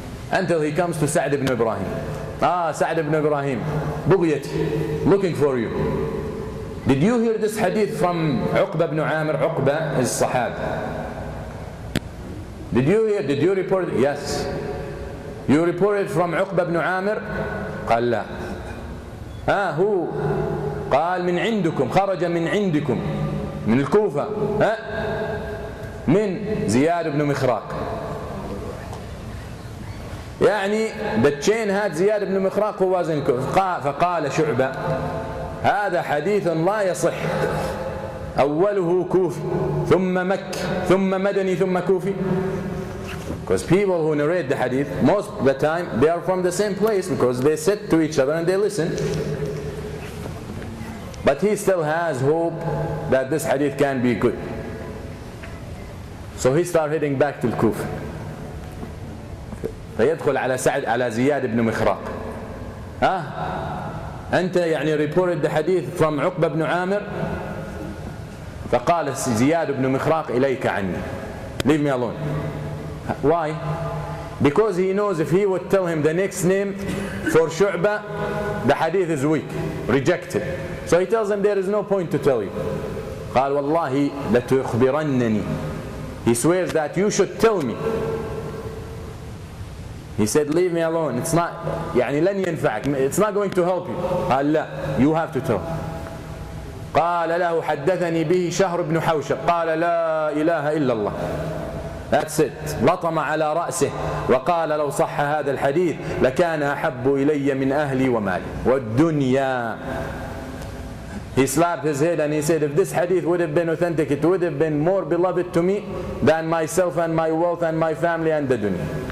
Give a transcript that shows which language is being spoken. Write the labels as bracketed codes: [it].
[en] Until he comes to Sa'd ibn Ibrahim. Sa'd ibn Ibrahim, بغيتي, looking for you. Did you hear this hadith from Uqba ibn Amir? Uqba is Sahab. Did you report it? Yes. You reported from Uqba ibn Amir? [ar] قال لا. هو قال من عندكم, خرج من عندكم, من الكوفة, من زياد بن مخراق. [en] يعني the chain had زياد بن مخراق who was in كوفة. [ar] فقال شعبة هذا حديث لا يصح, أوله كوفي ثم مكي ثم مدني ثم كوفي. [en] Because people who narrate the hadith, most of the time they are from the same place, because they sit to each other and they listen. But he still has hope that this hadith can be good. So he started heading back to Kufa. [ar] فيدخل على زياد بن مخراق. أنت يعني [en] reported the hadith from [ar] عقبة بن عامر. فقال زياد بن مخراق إليك عني. [en] Leave me alone. Why? Because he knows if he would tell him the next name for Shu'bah, the hadith is weak, rejected. So he tells him there is no point to tell you. [ar] قال والله لتخبرنني. [en] He swears that you should tell me. He said, leave me alone. It's not, [ar] يعني لن ينفعك. [en] It's not going to help you. [ar] قال لا, [en] you have to tell. [ar] قال له حدثني به شهر بن حوشب. قال لا إله إلا الله. [en] That's it. [ar] لطم على رأسه وقال لو صح هذا الحديث لكان أحب إلي من أهلي ومالي والدنيا. [en] He slapped his head and he said, if this hadith would have been authentic, it would have been more beloved to me than myself and my wealth and my family and the dunya.